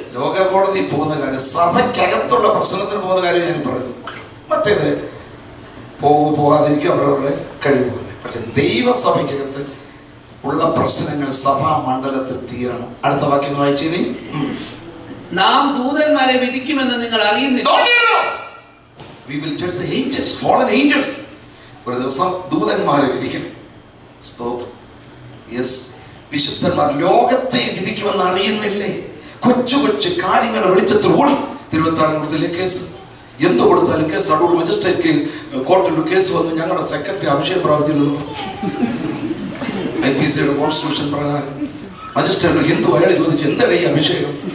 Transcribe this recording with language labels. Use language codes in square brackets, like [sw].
[ml] ലോക കോടതി പോകുന്ന കാര്യം, സഭയ്ക്കകത്തുള്ള പ്രശ്നത്തിന് പോകുന്ന കാര്യം ഞാൻ പറഞ്ഞു. മറ്റേത് പോകാതിരിക്കും അവരവരുടെ കഴിവ് പോലെ. പക്ഷെ ദൈവസഭയ്ക്കകത്ത് ഉള്ള പ്രശ്നങ്ങൾ സഭാ മണ്ഡലത്തിൽ തീരണം. അടുത്ത വാക്യം വായിച്ചേ. നാം ദൂതന്മാരെ വിധിക്കുമെന്ന് നിങ്ങൾ അറിയുന്നില്ല. [en] We will judge the angels, fallen angels. [ml] ഒരു ദിവസം ദൂതന്മാരെ വിധിക്കും. സ്തോത്രം. യെസ്, വിശുദ്ധന്മാർ ലോകത്തെ വിധിക്കുമെന്ന് അറിയുന്നില്ലേ? കൊച്ചു കൊച്ചു കാര്യങ്ങളുടെ വെളിച്ചത്തിൽ ഓടി. തിരുവനന്തപുരം കൊടുത്തില്ലേ കേസ്? എന്ത് കൊടുത്താലും കേസ്. അടൂർ മജിസ്ട്രേറ്റ് കോർട്ടിൽ കേസ് വന്ന് ഞങ്ങളുടെ സെക്രട്ടറി അഭിഷേകം പ്രാപിച്ചില്ലെന്ന് IPCയുടെ കോൺസ്റ്റിറ്റ്യൂഷൻ പ്രകാരം മജിസ്ട്രേറ്റ് ഹിന്ദു അയാൾ ചോദിച്ചു, എന്താണ് ഈ അഭിഷേകം?